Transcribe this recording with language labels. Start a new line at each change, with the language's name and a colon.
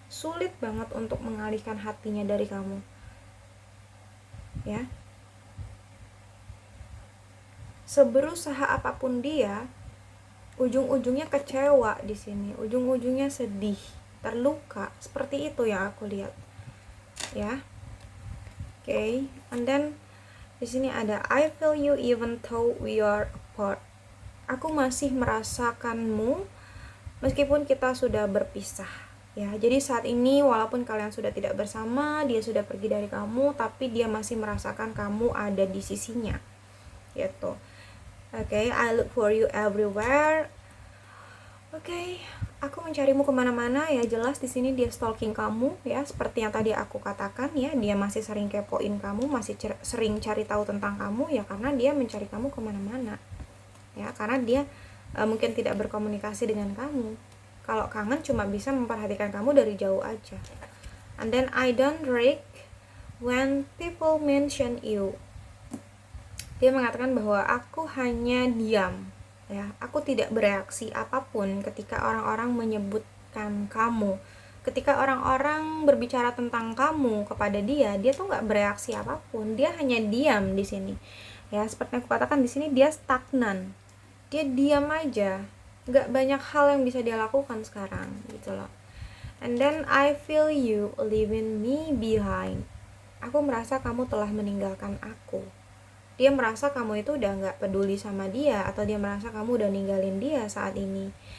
Indonesian: Sulit banget untuk mengalihkan hatinya dari kamu. Ya, seberusaha apapun dia, ujung-ujungnya kecewa di sini, ujung-ujungnya sedih, terluka, seperti itu yang aku lihat, ya.
English: Okay, and then
Indonesian: di sini ada
English: I feel you even though we are apart.
Indonesian: Aku masih merasakanmu meskipun kita sudah berpisah. Ya, jadi saat ini walaupun kalian sudah tidak bersama, dia sudah pergi dari kamu, tapi dia masih merasakan kamu ada di sisinya. Gitu.
English: Okay, I look for you everywhere.
Indonesian: Okay, aku mencarimu kemana-mana ya. Jelas di sini dia stalking kamu ya, seperti yang tadi aku katakan ya. Dia masih sering kepoin kamu, masih sering cari tahu tentang kamu ya, karena dia mencari kamu kemana-mana. Ya, karena dia mungkin tidak berkomunikasi dengan kamu. Kalau kangen cuma bisa memperhatikan kamu dari jauh aja.
English: And then I don't react when people mention you.
Indonesian: Dia mengatakan bahwa aku hanya diam, ya. Aku tidak bereaksi apapun ketika orang-orang menyebutkan kamu. Ketika orang-orang berbicara tentang kamu kepada dia tuh nggak bereaksi apapun. Dia hanya diam di sini. Ya, seperti yang aku katakan di sini dia stagnan. Dia diam aja. Nggak banyak hal yang bisa dia lakukan sekarang gitu loh.
English: And then I feel you leaving me behind.
Indonesian: Aku merasa kamu telah meninggalkan aku. Dia merasa kamu itu udah nggak peduli sama dia, atau dia merasa kamu udah ninggalin dia saat ini.